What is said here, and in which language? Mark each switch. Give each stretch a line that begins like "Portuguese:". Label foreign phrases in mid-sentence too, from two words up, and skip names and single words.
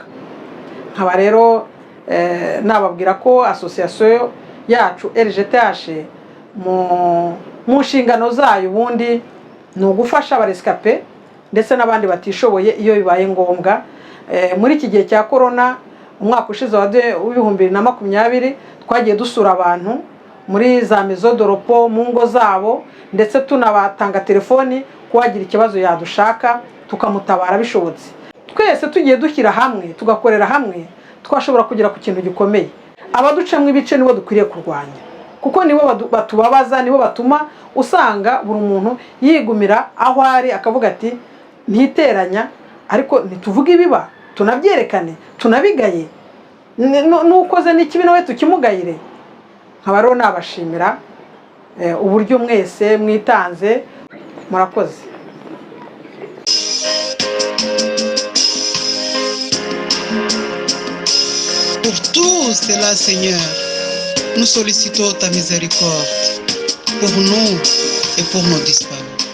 Kinyarwanda: Nkaba rero nababwira ko association yacu LGTH mu nshingano zayo ubundi ni ugufasha abarescape ndetse n'abandi batishoboye iyo bibaye ngombwa. Muri iki gihe cya corona, umwaka ushize wa 2020 twagiye dusura abantu muri za
French: maison de repos
Kinyarwanda: mu ngo zabo, ndetse tunabatanga telefoni kuwagira ikibazo yadushaka tukamutabara bishobotse. Twese tugiye dushyira hamwe tugakorera hamwe, twashobora kugera ku kintu gikomeye. Abaducamwe ibice nibo dukwiriye kurwanya, kuko nibo batubabaza, nibo batuma usanga buri muntu yigumira aho ari akavuga ati ntiteranya, ariko ntituvuge ibiba, tunabyerekane, tunabigaye, n'ukoze n'ikibi nawe tukimugayire. Nkaba rero nabashimira uburyo mwese mwitanze, murakoze.
French: Pour tout cela, Seigneur, nous sollicitons ta miséricorde pour nous et pour nos disparus.